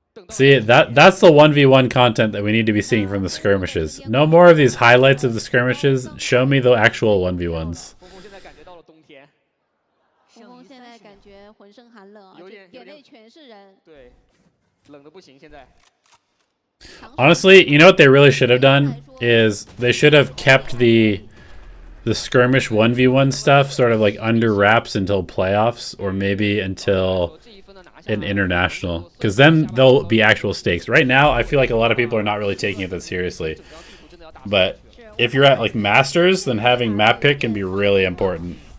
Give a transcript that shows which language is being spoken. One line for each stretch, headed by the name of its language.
English: See, that's the 1v1 content that we need to be seeing from the skirmishes. No more of these highlights of the skirmishes. Show me the actual 1v1s.
Chinese: 峰峰现在感觉到了冬天，峰峰现在感觉浑身寒冷啊，点内全是人，对，冷的不行现在。
English: Honestly, you know what they really should have done is they should have kept the skirmish 1v1 stuff sort of like under wraps until playoffs or maybe until an international, because then there'll be actual stakes. Right now, I feel like a lot of people are not really taking it that seriously. But if you're at like Masters, then having map pick can be really important.